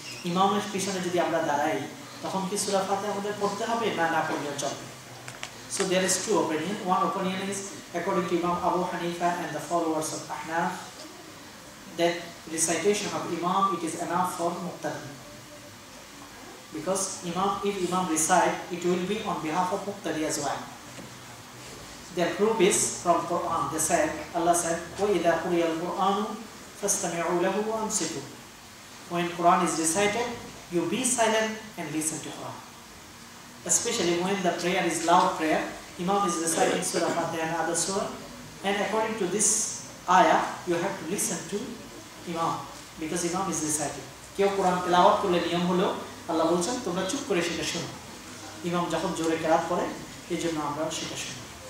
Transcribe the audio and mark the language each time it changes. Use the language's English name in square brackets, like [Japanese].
[Bangla] Imaমের পিছনে যদি আমরা দাঁড়াই, তখন কি সূরা ফাতিহা আমাদের পড়তে হবে না পড়লেও চলবে? [English] So there is 2 opinions. One opinion is according to Imam Abu Hanifa and the followers of Ahnaf, that recitation of Imam, it is enough for Muqtadi. Because if Imam recite, it will be on behalf of Muqtadi as well. Their proof is from Quran. They said, Allah said, [Arabic] وَإِذَا قُرِيَ الْقُرْآنُ فَاسْتَمِعُوا لَهُ وَأَنصِتُوا. [English] When Quran is recited, you be silent and listen to Quran. Especially when the prayer is loud prayer, Imam is reciting Surah Fatiha and other surah, and according to this ayah, you have to listen to Imam, because Imam is reciting. [Bangla] কেউ কোরআন তেলাওয়াত করলে নিয়ম হলো আল্লাহ বলছেন তোমরা চুপ করে সেটা শোনো, ইমাম যখন জোরে কেরাত করে এই জন্য আমরা সেটা শুনি।